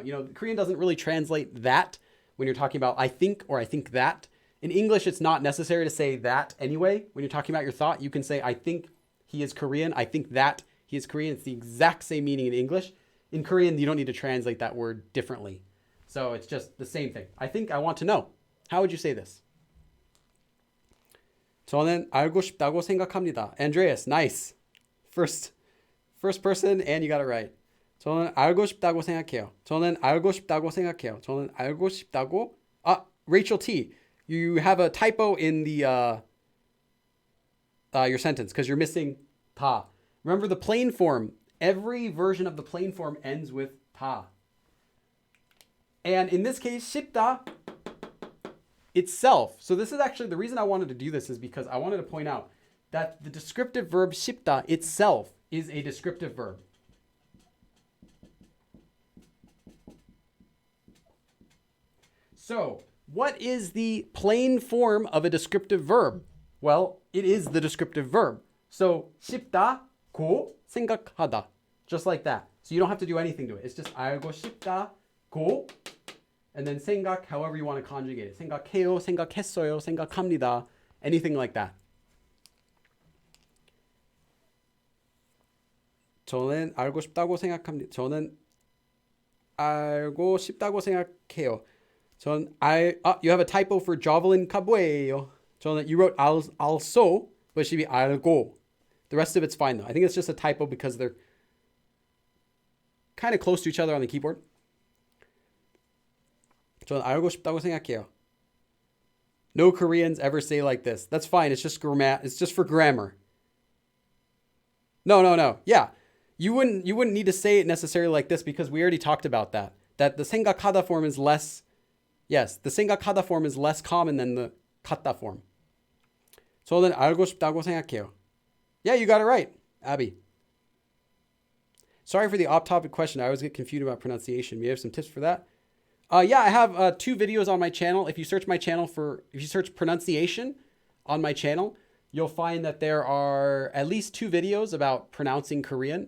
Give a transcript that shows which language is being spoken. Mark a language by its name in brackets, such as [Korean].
[English] You know, Korean doesn't really translate that when you're talking about I think or I think that. In English, it's not necessary to say that anyway. When you're talking about your thought, you can say I think he is Korean. I think that he is Korean. It's the exact same meaning in English. In Korean, you don't need to translate that word differently. So it's just the same thing. I think I want to know. How would you say this? [Korean] 저는 알고 싶다고 생각합니다. [English] Andreas, nice. First person and you got it right. [Korean] 저는 알고 싶다고 생각해요. 저는 알고 싶다고 생각해요. 저는 알고 싶다고. [English] Rachel T, you have a typo in the your sentence because you're missing 다. Remember the plain form. Every version of the plain form ends with 다. And in this case, 싶다 itself. So this is actually the reason I wanted to do this is because I wanted to point out that the descriptive verb 싶다 itself is a descriptive verb. So What is the plain form of a descriptive verb? Well, it is the descriptive verb. So 싶다고 생각하다. Just like that. So you don't have to do anything to it. It's just [Korean] 알고 싶다고 [English] and then 생각, however you want to conjugate it. [Korean] 생각해요, 생각했어요, 생각합니다. [English] Anything like that. [Korean] 저는 알고 싶다고 생각합니다. 저는 알고 싶다고 생각해요. [English] You have a typo for Javelin Cabueyo. You wrote also, but it should be algo. The rest of it's fine though. I think it's just a typo because they're kind of close to each other on the keyboard. [Korean] 저는 알고 싶다고 생각해요. [English] No Koreans ever say like this. That's fine. It's just It's just for grammar. No. Yeah. You wouldn't need to say it necessarily like this because we already talked about that. That the 생각하다 form is less. Yes, the 생각하다 form is less common than the 갖다 form. [Korean] 저는 알고 싶다고 생각해요. [English] Yeah, you got it right, Abby. Sorry for the off-topic question. I always get confused about pronunciation. You have some tips for that? Yeah, I have 2 videos on my channel. If you search pronunciation on my channel, you'll find that there are at least 2 videos about pronouncing Korean.